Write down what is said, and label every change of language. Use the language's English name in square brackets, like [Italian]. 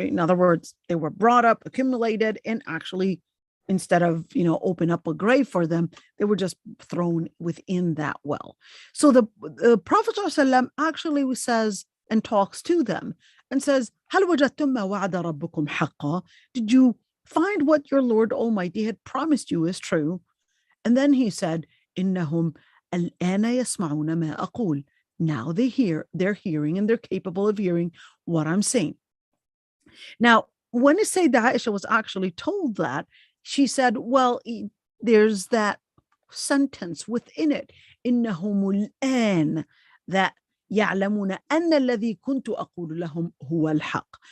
[English] In other words, they were brought up, accumulated, and actually, instead of open up a grave for them, they were just thrown within that well. So the Prophet ﷺ actually says and talks to them and says, [Arabic] هل وجدتم ما وعد ربكم حقا? [English] Did you find what your Lord Almighty had promised you is true? And then he said, [Arabic] إنهم الآن يسمعون ما أقول. [English] Now they're hearing, and they're capable of hearing what I'm saying. Now, when Sayyidah Aisha was actually told that, she said, well, there's that sentence within it, [Arabic] إنهم الآن, [English] that [Arabic] يعلمون أن الذي كنت أقول لهم هو الحق.